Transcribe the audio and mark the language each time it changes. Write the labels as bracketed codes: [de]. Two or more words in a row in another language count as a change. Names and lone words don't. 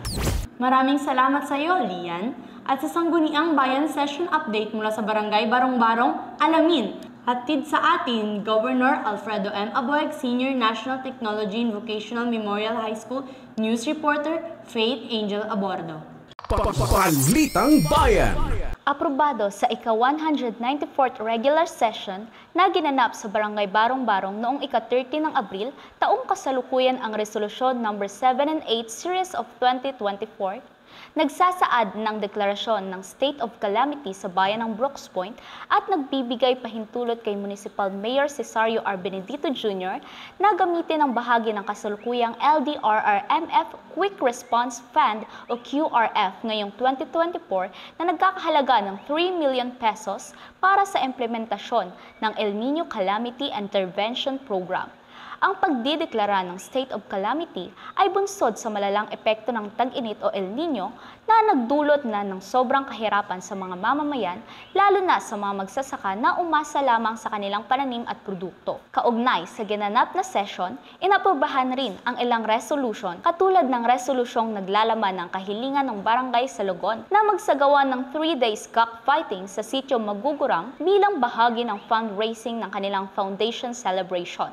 [tl] Maraming salamat sa iyo, Lian. At sa Sangguniang Bayan Session Update mula sa Barangay Barong-Barong, Alamin. Hatid sa atin, Governor Alfredo M. Aboeg, Senior National Technology and Vocational Memorial High School, News Reporter, Faith Angel Abordo. Balitang Bayan. Aprobado sa ika-194th regular session na ginanap sa Barangay Barong-Barong noong ika-30 ng Abril, taong kasalukuyan ang Resolusyon No. [en] 7 and 8 Series of 2024, [tl] nagsasaad ng deklarasyon ng [en] State of Calamity [tl] sa bayan ng Brooks Point at nagbibigay pahintulot kay Municipal Mayor Cesario R. Benedito Jr. na gamitin ang bahagi ng kasalukuyang LDRRMF Quick Response Fund o QRF ngayong 2024 na nagkakahalaga ng 3 million pesos para sa implementasyon ng El Niño Calamity Intervention Program. Ang pagdideklara ng [en] state of calamity [tl] ay bunsod sa malalang epekto ng tag-init o El Niño na nagdulot na ng sobrang kahirapan sa mga mamamayan, lalo na sa mga magsasaka na umasa lamang sa kanilang pananim at produkto. Kaugnay sa ginanap na session, inaprobahan rin ang ilang resolution katulad ng resolusyong naglalaman ng kahilingan ng barangay Salogon na magsagawa ng 3 [en] days cockfighting [tl] sa sitio Magugurang bilang bahagi ng fundraising ng kanilang [en] foundation celebration.